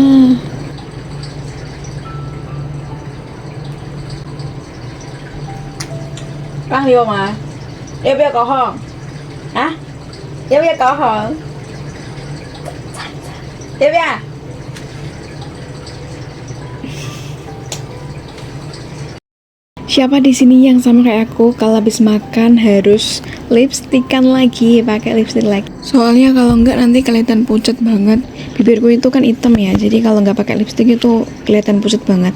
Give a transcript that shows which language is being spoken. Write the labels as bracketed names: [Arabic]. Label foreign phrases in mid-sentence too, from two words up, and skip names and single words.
[Vietnamese] Bác đi không à? Yêu biết có không? Hả? Yêu biết có không? Yêu biết? [Indonesian] Siapa di sini yang sama kayak aku kalau habis makan harus lipstickan lagi, pakai lipstick lagi. Soalnya kalau enggak nanti kelihatan pucat banget. Bibirku itu kan hitam ya, jadi kalau nggak pakai lipstick itu kelihatan pucat banget.